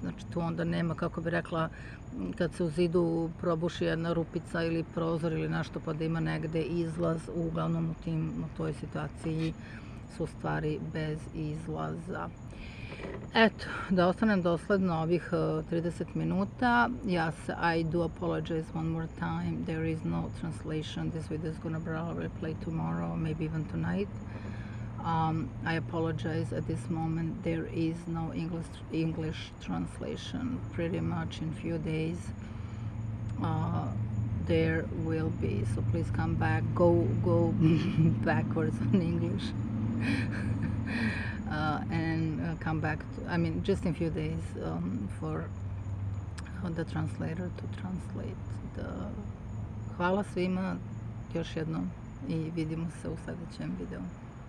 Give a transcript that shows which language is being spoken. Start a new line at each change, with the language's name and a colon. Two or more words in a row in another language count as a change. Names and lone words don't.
Serbian: Znači tu onda nema, kako bi rekla, kad se u zidu probuši jedna rupica ili prozor ili nešto pa da ima negde izlaz, uglavnom u toj situaciji su stvari bez izlaza. Eto, da ostanem dosledno ovih 30 minuta.
English: I do apologize one more time. There is no translation. This video is gonna probably play tomorrow, maybe even tonight. I apologize at this moment. There is no English translation. Pretty much in few days there will be. So please come back. Go backwards in English. And come back just in a few days for the translator to translate
Serbian: Hvala svima još jednom i vidimo se u sledećem videu.